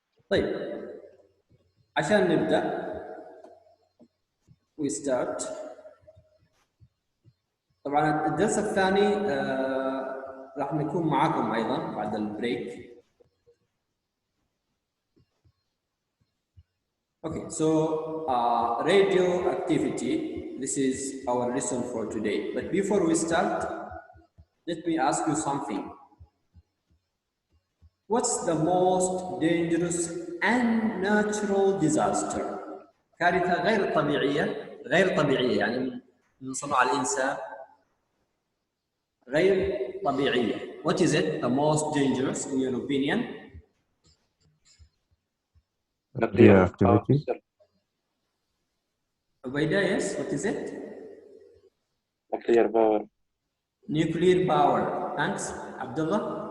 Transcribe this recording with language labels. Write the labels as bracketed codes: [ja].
[ar] طيب عشان نبدأ [en] we start. [ar] طبعا الدرس الثاني راح نكون معكم ايضا بعد البريك. [en] Okay, so radioactivity, this is our lesson for today. But before we start, let me ask you something. What's the most dangerous and natural disaster? [ar] كارثة غير طبيعية يعني من صنع الإنسان، غير طبيعية. [en] What is it the most dangerous in your opinion? Radioactivity. Ubaida, yes. What is it? Nuclear power. Nuclear power. Thanks, Abdullah.